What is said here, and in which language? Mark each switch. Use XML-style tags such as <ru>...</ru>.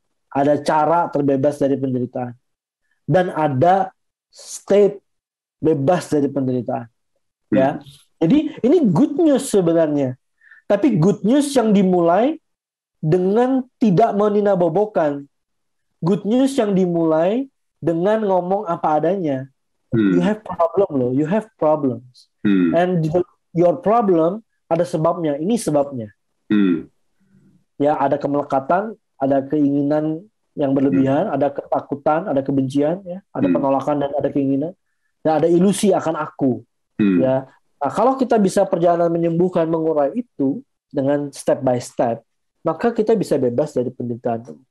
<id>Ada cara terbebas dari penderitaan. Dan ada state bebas dari penderitaan. Ya. Jadi ini good news sebenarnya. Tapi good news yang dimulai dengan tidak meninabobokan. Good news yang dimulai dengan ngomong apa adanya.</id> <en>You have problem loh, you have problems. And your problem</en> <id>ada sebabnya, ini sebabnya. Ya, ada kemelekatan, ada keinginan yang berlebihan, ada ketakutan, ada kebencian, ya, ada penolakan dan ada keinginan, dan ada ilusi akan aku. Ya, nah, kalau kita bisa perjalanan menyembuhkan, mengurai itu dengan</id> <en>step by step,</en> <id>maka kita bisa bebas dari penderitaan.</id>